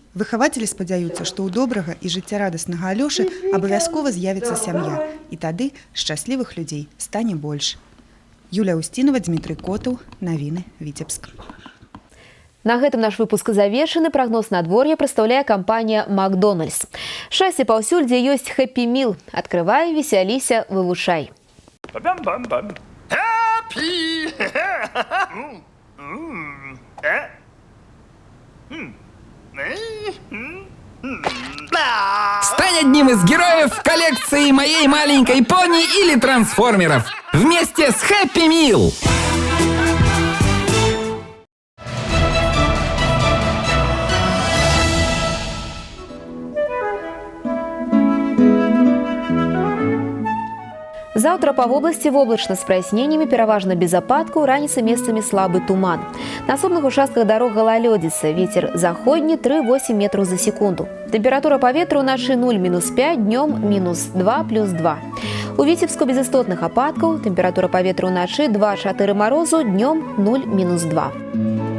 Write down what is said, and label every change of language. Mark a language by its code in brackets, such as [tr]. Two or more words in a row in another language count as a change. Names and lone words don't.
[be] Выхавацелі спадзяюцца, што ў добрага і жыццярадаснага Алёшы абавязкова з'явіцца сям'я, і тады шчаслівых людзей стане больш. Юлія Устінова, Дмітрый Котаў, навіны Віцебск. На гэтым наш выпуск завершаны. Прагноз надвор'я прадстаўляе кампанія «Макдональдс». Шчасце паўсюль, дзе ёсць хэппі міл. Адкрывай, весяліся, вывучай. [ru] Стань одним из героев коллекции «Моей маленькой пони» или «Трансформеров» вместе с Happy Meal. Завтра по области воблачна с прояснениями, [be] пераважна без ападкаў, раніцай месцамі слабы туман. На асобных участках дарог галалёдзіца, вецер заходні 3-8 метров за секунду. Температура паветра ўначы 0-5, днём -2 +2. У Віцебску без істотных ападкаў, температура паветра ўначы 2-4 марозу, днём 0-2.